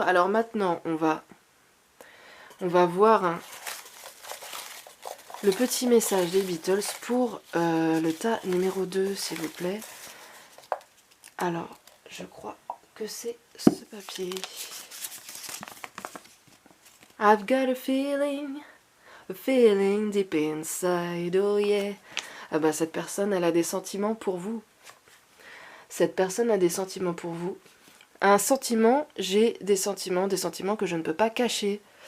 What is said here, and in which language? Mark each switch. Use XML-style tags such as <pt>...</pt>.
<fr>Alors maintenant, on va voir le petit message des Beatles pour le tas numéro 2, s'il vous plaît. Alors, je crois que c'est ce papier.</fr> <en>I've got a feeling deep inside, oh yeah.</en> <fr>Ah bah, cette personne, elle a des sentiments pour vous. Cette personne a des sentiments pour vous. Un sentiment, j'ai des sentiments que je ne peux pas cacher.</fr>